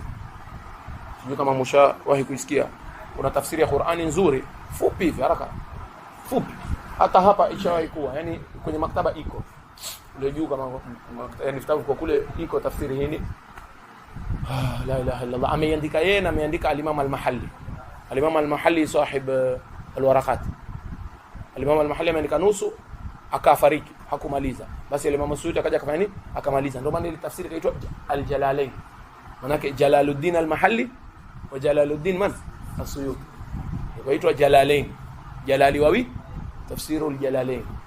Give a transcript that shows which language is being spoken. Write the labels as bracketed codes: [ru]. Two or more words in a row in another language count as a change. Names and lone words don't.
[sw] Sijui kama mshawahi kuisikia. Kuna tafsiri ya Qur'ani nzuri, fupi hivi haraka. Fupi. Hata hapa ishawahi kuwa, yani kwenye maktaba iko. Ile juu kama yani vitabu kwa kule iko tafsiri hii. [ar] لا إله إلا الله. [sw] Ameandika yeye na ameandika al-Imam al-Mahalli. Al-Imam al-Mahalli sahib al-Waraqat. Al-Imam al-Mahalli ameandika nusu akafariki, hakumaliza. Basi al-Imam Suyuti akaja akafanya nini? Akamaliza. Ndio maana ile tafsiri inaitwa al-Jalalain. Maana yake Jalaluddin al-Mahalli wa Jalaluddin man? As-Suyuti. Inaitwa Jalalain. Jalali wawi tafsirul Jalalain.